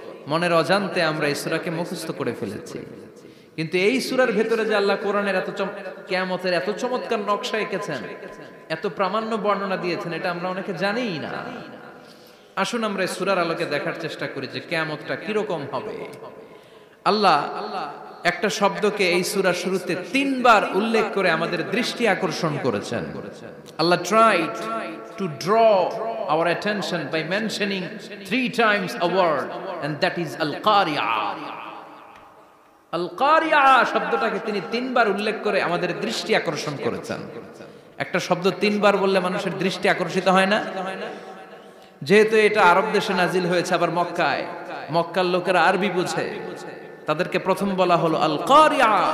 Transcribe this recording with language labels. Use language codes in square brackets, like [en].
[bn] মনের অজান্তে আমরা এই সূরাকে মুখস্থ করে ফেলেছি। কিন্তু এই সূরার ভেতরে যে আল্লাহ কোরআনের এত কিয়ামতের এত চমৎকার নকশা এঁকেছেন, এত প্রামাণ্য বর্ণনা দিয়েছেন, এটা আমরা অনেকে জানিই না। আসুন আমরা এই সূরার আলোকে দেখার চেষ্টা করি যে কিয়ামতটা কিরকম হবে। আল্লাহ একটা শব্দকে এই সূরার শুরুতে 3 বার উল্লেখ করে আমাদের দৃষ্টি আকর্ষণ করেছেন। [en] আল্লাহ tried to draw our attention by mentioning 3 times a word, and that is al-qari'ah. [bn] al-qari'ah শব্দটাকে তিনি 3 বার উল্লেখ করে আমাদের দৃষ্টি আকর্ষণ করেছেন। একটা শব্দ 3 বার বললে মানুষের দৃষ্টি আকর্ষিত হয় না? যেহেতু এটা আরব দেশে নাজিল হয়েছে, আবার মক্কায়, মক্কার লোকেরা আরবি বুঝে, তাদেরকে প্রথম বলা হলো আল-কারিয়া।